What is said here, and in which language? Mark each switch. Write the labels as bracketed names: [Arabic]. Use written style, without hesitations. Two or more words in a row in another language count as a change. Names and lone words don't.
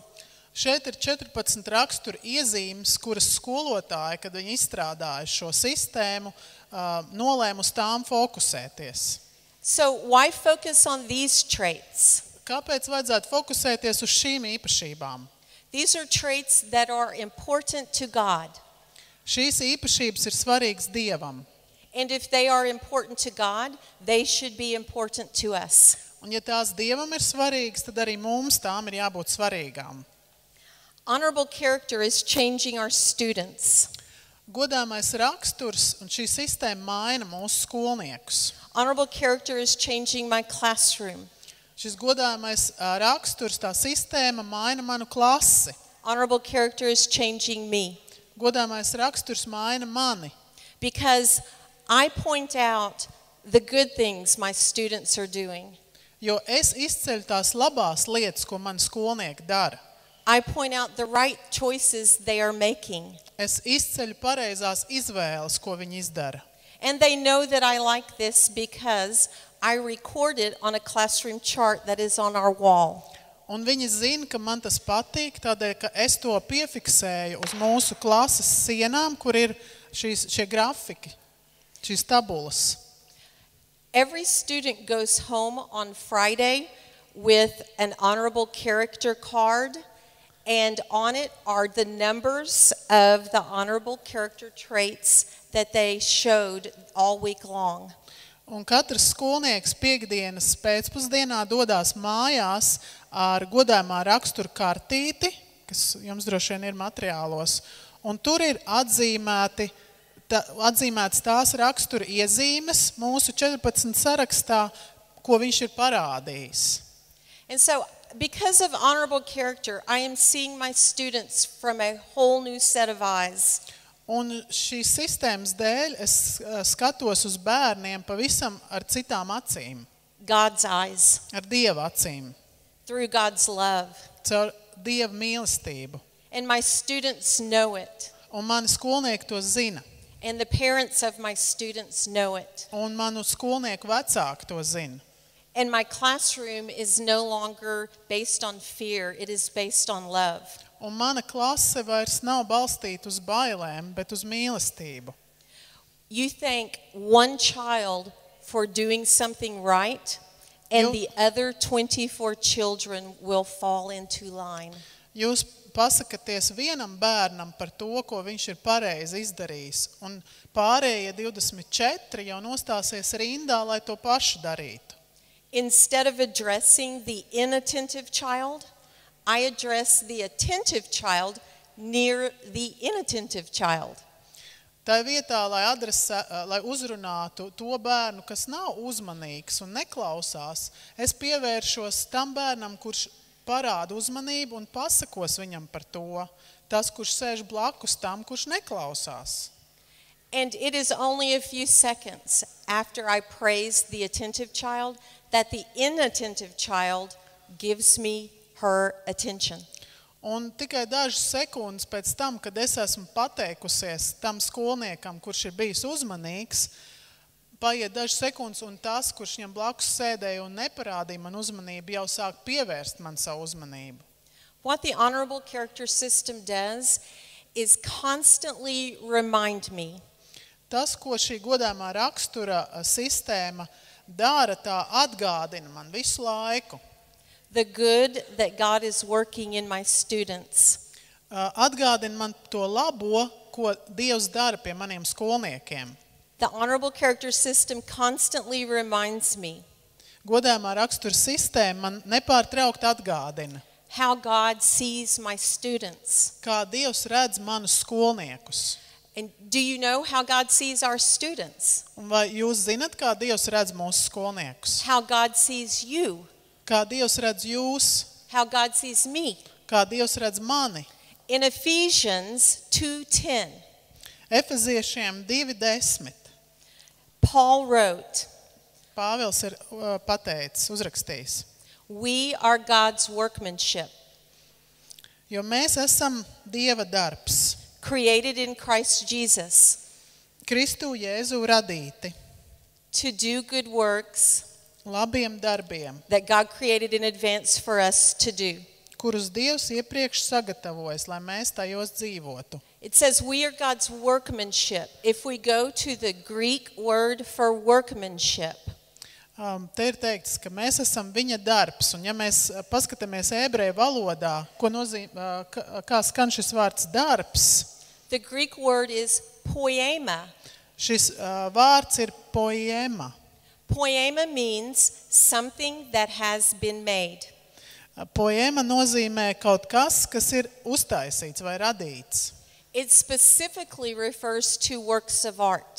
[Latvian] Šeit ir 14 rakstura iezīmes, kuras skolotāji, kad viņi izstrādāja šo sistēmu, nolēma uz tām fokusēties. [English] So why focus on these traits? [Latvian] Kāpēc vajadzētu fokusēties uz šīm īpašībām? [English] These are traits that are important to God. [Latvian] Šīs īpašības ir svarīgas Dievam. [English] And if they are important to God, they should be important to us. [Latvian] Un ja tās Dievam ir svarīgas, tad arī mums tām ir jābūt svarīgām. [English] Honorable character is changing our students. [Latvian] Godāmais raksturs un šī sistēma maina mūsu skolniekus. [English] Honorable character is changing my classroom. [Latvian] Šis godājumais raksturs, tā sistēma maina manu klasi. [English] Honorable character is changing me. [Latvian] Godājumais raksturs maina mani. [English] Because I point out the good things my students are doing. [Latvian] Jo es izceļu tās labās lietas, ko mani skolnieki dara. [English] I point out the right choices they are making. [Latvian] Es izceļu pareizās izvēles, ko viņi izdara. [English] And they know that I like this because I record it on a classroom chart that is on our wall. [Latvian] Un viņi zina, ka man tas patīk, tādēļ, ka es to piefiksēju uz mūsu klases sienām, kur ir šie grafiki, šīs tabulas. [English] Every student goes home on Friday with an honorable character card, and on it are the numbers of the honorable character traits that they showed all week long. [Latvian] Un katrs skolnieks piektdienas pēcpusdienā dodās mājās ar godājumā rakstura kartīti, kas jums droši vien ir materiālos, un tur ir atzīmētas tās rakstura iezīmes mūsu 14 sarakstā, ko viņš ir parādījis. [English] And so, because of honorable character, I am seeing my students from a whole new set of eyes. [Latvian] Un šīs sistēmas dēļ es skatos uz bērniem pavisam ar citām acīm. [English] God's eyes. [Latvian] Ar Dieva acīm. [English] Through God's love. [Latvian] Caur Dieva mīlestību. [English] And my students know it. [Latvian] Un mani skolnieki to zina. [English] And the parents of my students know it. [Latvian] Un manu skolnieku vecāki to zina. [English] And my classroom is no longer based on fear, it is based on love. [Latvian] Un mana klase vairs nav balstīta uz bailēm, bet uz mīlestību. [English] You thank one child for doing something right, and the other 24 children will fall into line. [Latvian] Jūs pasakaties vienam bērnam par to, ko viņš ir pareizi izdarījis, un pārējie 24 jau nostāsies rindā, lai to pašu darītu. [English] Instead of addressing the inattentive child, I address the attentive child near the inattentive child. [Latvian] Tā vietā, lai uzrunātu to bērnu, kas nav uzmanīgs un neklausās, es pievēršos tam bērnam, kurš parāda uzmanību un pasakos viņam par to. Tas, kurš sēž blakus tam, kurš neklausās. [English] And it is only a few seconds after I praise the attentive child that the inattentive child gives me her attention. [Latvian] Un tikai dažas sekundes pēc tam, kad es esmu pateikusies tam skolniekam, kurš ir bijis uzmanīgs, paiet dažas sekundes, un tas, kurš viņam blakus sēdēja un neparādīja man uzmanību, jau sāk pievērst man savu uzmanību. [English] What the honorable character system does is constantly remind me [Latvian] Tas, ko šī godāmā rakstura sistēma dara, tā atgādina man visu laiku. [English] the good that God is working in my students. [Latvian] Atgādina man to labo, ko Dievs dara pie maniem skolniekiem. [English] The honorable character system constantly reminds me [Latvian] Godāmā rakstura sistēma man nepārtraukt atgādina, [English] how God sees my students. [Latvian] kā Dievs redz manus skolniekus. [English] And do you know how God sees our students? [Latvian] Un vai jūs zinat, kā Dievs redz mūsu skolniekus? [English] How God sees you? [Latvian] Kā Dievs redz jūs? [English] How God sees me? [Latvian] Kā Dievs redz mani? [English] In Ephesians 2:10, [Latvian] Efeziešiem 2:10. [English] Paul wrote, [Latvian] Pāvils ir pateicis, uzrakstījis. [English] "We are God's workmanship, [Latvian] Jo mēs esam Dieva darbs, [English] created in Christ Jesus, [Latvian] Kristu Jēzu radīti, [English] to do good works [Latvian] labiem darbiem, [English] that God created in advance for us to do." [Latvian] kurus Dievs iepriekš sagatavojas, lai mēs tajos dzīvotu. [English] It says we are God's workmanship. If we go to the Greek word for workmanship, [Latvian] Te ir teikts, ka mēs esam viņa darbs, un ja mēs paskatāmies ebreju valodā, ko nozīmē, kā skan šis vārds darbs, [English] the Greek word is poiema. [Latvian] šis vārds ir poiema. [English] Poiema means something that has been made. [Latvian] Poiema nozīmē kaut kas, kas ir uztaisīts vai radīts. [English] It specifically refers to works of art.